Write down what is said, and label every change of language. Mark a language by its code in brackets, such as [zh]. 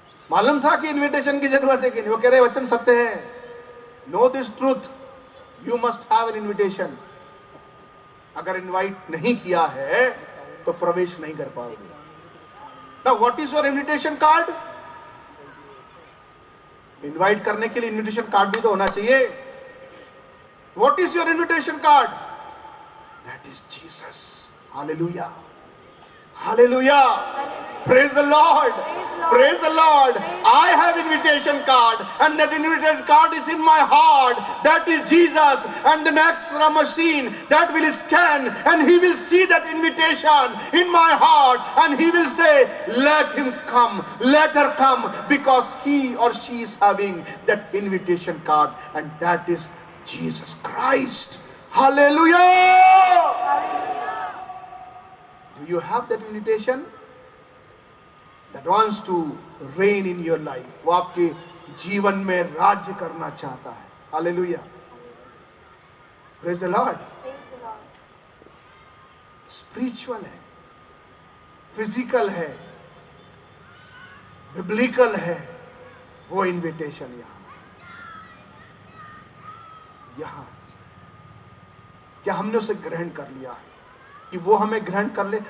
[hi] मालूम था कि इनविटेशन की जरूरत है कि नहीं? वो कह रहे वचन सत्य है। [en] Know this truth, you must have an invitation. [hi] अगर इनवाइट नहीं किया है तो प्रवेश नहीं कर पाओगे। [en] Now what is your invitation card? [hi] Invite करने के लिए इनविटेशन कार्ड भी तो होना चाहिए। [en] What is your invitation card? That is Jesus. Hallelujah, hallelujah, praise the Lord, praise the Lord. I have invitation card, and that invitation card is in my heart. That is Jesus, and the next machine that will scan, and he will see that invitation in my heart, and he will say, let him come, let her come, because he or she is having that invitation card, and that is Jesus Christ. Hallelujah. Do you have that invitation that wants to reign in your life? [hi] वो आपके जीवन में राज्य करना चाहता है। [en] Hallelujah. Praise the Lord. [hi] Spiritual है, physical है, biblical है, वो invitation यहाँ क्या हमने उसे ग्रहण कर लिया है कि वो हमें ग्रहण कर ले?